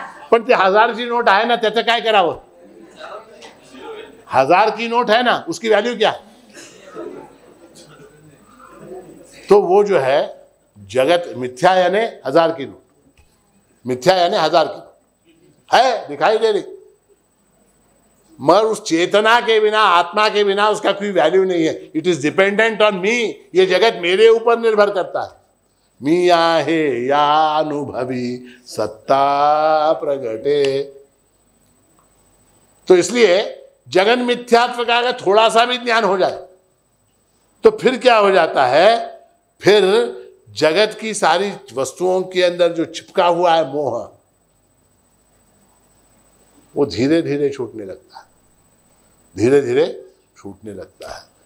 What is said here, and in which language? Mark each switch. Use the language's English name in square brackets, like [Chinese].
[Marathi] पण ते 1000ची नोट आहे ना, त्याचं काय करावं? [Hindi] 1000 की नोट है ना, उसकी वैल्यू क्या? तो वो जो है जगत मिथ्या यानी 1000 की नोट, मिथ्या यानी 1000 की नोट है, दिखाई दे रही, मगर उस चेतना के बिना, आत्मा के बिना उसका कोई वैल्यू नहीं है। [English] It is dependent on me. [Hindi] ये जगत मेरे ऊपर निर्भर करता है। [Marathi] मी आहे या अनुभवी सत्ता प्रगटे। [Hindi] तो इसलिए जगन मिथ्यात्व का अगर थोड़ा सा भी ज्ञान हो जाए तो फिर क्या हो जाता है? फिर जगत की सारी वस्तुओं के अंदर जो चिपका हुआ है मोह, वो धीरे धीरे छूटने लगता है, धीरे धीरे छूटने लगता है।